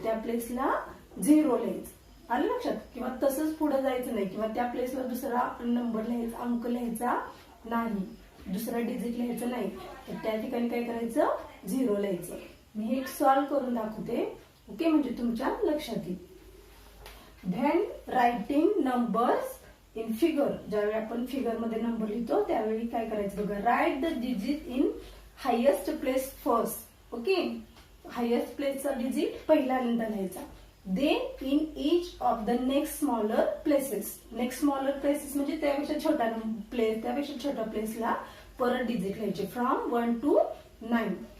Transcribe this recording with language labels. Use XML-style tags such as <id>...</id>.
<mr>त्या प्लेसला 0 लिहायचं. आलं लक्षात? किंवा तसंच पुढे जायचं नाही किंवा त्या प्लेसला दुसरा नंबर लिहायचा, अंक लिहायचा नाही, दुसरा डिजिट लिहायचा नाही, तर त्या ठिकाणी काय करायचं, 0 लिहायचं. मी हे सॉल्व्ह करून दाखवते. ओके, म्हणजे तुमच्या लक्षात येईल.</mr> <en>Then writing numbers in figure.</en> <mr>ज्यावेळी आपण फिगर मध्ये नंबर लिहितो त्यावेळी काय करायचं बघा,</mr> <en>Write the digit in highest place first.</en> <mr>Okay, highest प्लेसचा digit पहिल्यांदा लिहायचा.</mr> <en>Then in each of the next smaller places.</en> <mr>Next smaller places म्हणजे त्यापेक्षा छोट्या प्लेसला परत डिजिट लिहायचे</mr> <en>From 1 to 9.</en>